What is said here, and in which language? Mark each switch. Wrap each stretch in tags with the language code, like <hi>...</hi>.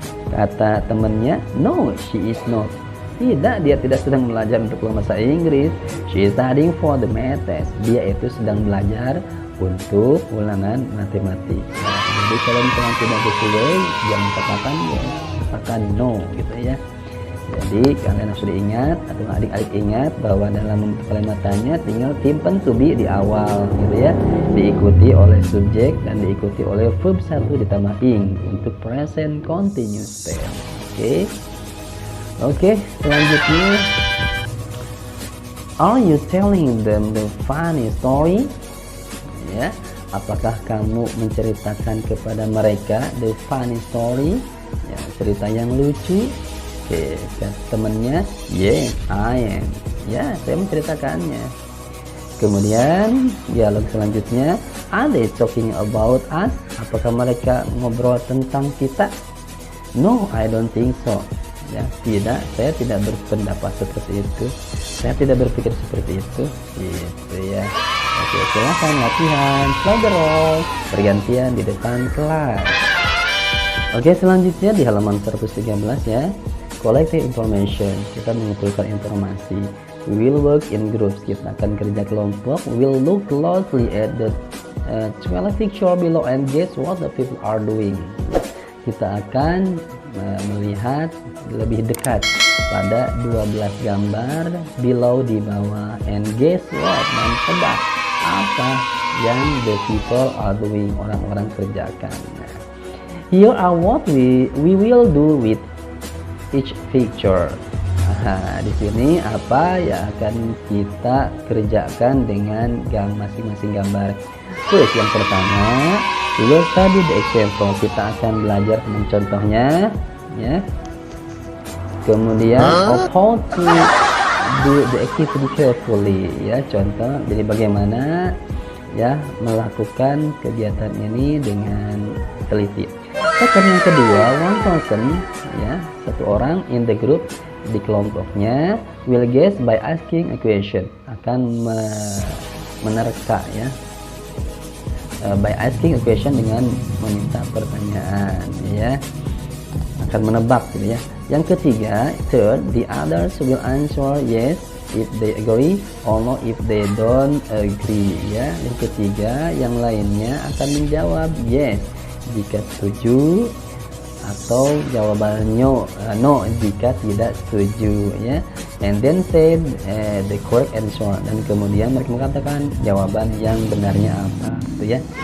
<id>Kata temannya,</id> <en>no, she is not.</en> <id>Tidak, dia tidak sedang belajar untuk bahasa Inggris.</id> <en>She is studying for the math test.</en> <id>Dia itu sedang belajar untuk ulangan matematik. Nah, jadi kalau misalnya tidak sesuai, jangan katakan ya, katakan no gitu ya. Jadi kalian harus diingat atau adik-adik ingat bahwa dalam kalimatannya tinggal simpan to be di awal gitu ya, diikuti oleh subjek dan diikuti oleh verb 1 ditambah ing untuk present continuous tense.</id> <en>Oke,</en> <id>selanjutnya,</id> <en>are you telling them the funny story?</en> <id>Ya, apakah kamu menceritakan kepada mereka</id> <en>the funny story?</en> <id>Ya, cerita yang lucu. Oke, temannya,</id> <en>yes, I am.</en> <id>Ya, saya menceritakannya. Kemudian dialog selanjutnya,</id> <en>are they talking about us?</en> <id>Apakah mereka ngobrol tentang kita?</id> <en>No, I don't think so.</en> <id>Ya, tidak, saya tidak berpendapat seperti itu. Saya tidak berpikir seperti itu. Gitu ya. Oke, silakan latihan</id> <en>play the role,</en> <id>bergantian di depan kelas. Oke, selanjutnya di halaman 113 ya.</id> <en>Collecting information,</en> <id>kita mengumpulkan informasi.</id> <en>We will work in groups,</en> <id>kita akan kerja kelompok.</id> <en>We will look closely at the 12 picture below and guess what the people are doing.</en> <id>Kita akan melihat lebih dekat pada 12 gambar below di bawah</id> <en>and guess what,</en> <id>dan tebak apa yang</id> <en>the people are doing,</en> <id>orang-orang kerjakan.</id> <en>Nah, here are what we will do with each picture.</en> <id>Di sini apa yang akan kita kerjakan dengan masing-masing gambar. Terus yang pertama,</id> <en>we will study the example.</en> <id>Kita akan belajar tentang contohnya ya. Kemudian</id> <en>of how to do the activity carefully</en> <id>ya, contoh jadi bagaimana ya melakukan kegiatan ini dengan teliti.</id> <en>Second,</en> <id>yang kedua,</id> <en>one person</en> <id>ya, satu orang</id> <en>in the group,</en> <id>di kelompoknya,</id> <en>will guess by asking a question,</en> <id>akan menerka ya,</id> <en>by asking a question,</en> <id>dengan meminta pertanyaan ya, akan menebak gitu ya. Yang ketiga,</id> <en>third, the others will answer yes if they agree or no if they don't agree ya.</en> <id>Yang ketiga, yang lainnya akan menjawab yes jika setuju atau jawabannya no jika tidak setuju ya.</id> <en>And then say the correct answer,</en> <id>dan kemudian mereka mengatakan jawaban yang benarnya apa gitu ya.</id>